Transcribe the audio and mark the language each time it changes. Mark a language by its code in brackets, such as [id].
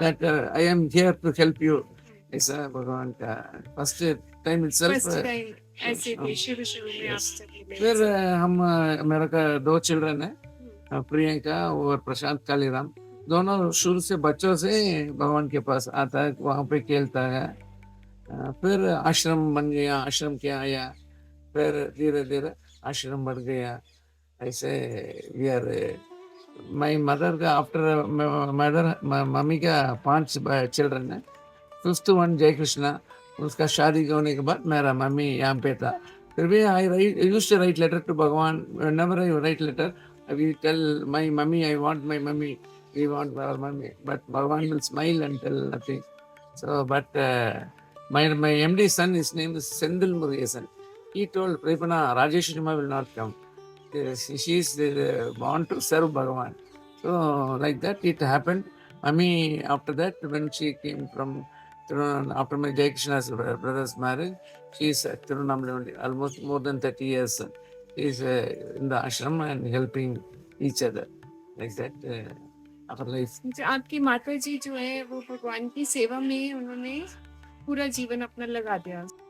[en] that I am here to help you [hi] ऐसा भगवान का [en] First time itself. [hi] First time ऐसे थे शुरू शुरू में [en] Yes. [hi] आपसे मिले फिर ऐसे। हम मेरा का 2 चिल्ड्रन है, हम्म, प्रियंका और प्रशांत कालीराम। दोनों शुरू से बच्चों से भगवान के पास आता है, वहाँ पे खेलता है। फिर आश्रम बन गया, आश्रम क्या आया, फिर धीरे धीरे आश्रम बढ़ गया। [en] ऐसे we are my mother का after mother mummy का 5 चिल्ड्रन है। Fifth one [hi] जय कृष्णा, उसका शादी होने के बाद मेरा मम्मी यहाँ पे था। [en] फिर भी I write used to write letter to Bhagavan. Whenever I write letter I will tell my mummy I want my mummy, we want our mummy, but Bhagavan will smile and tell nothing. So but my MD son, his name is Sendil Murugesan. He told Prepana Rajesh Sharma will not come. She is born to serve Bhagavan. So like that it happened. Mummy after that when she came from after my Jai Krishna's brother's marriage, she is at Tirunamala only, almost more than 30 years. She is in the ashram and helping each other. Like that, our life. [hi] जो आपकी माता जी जो है वो भगवान की सेवा में उन्होंने पूरा जीवन अपना लगा दिया।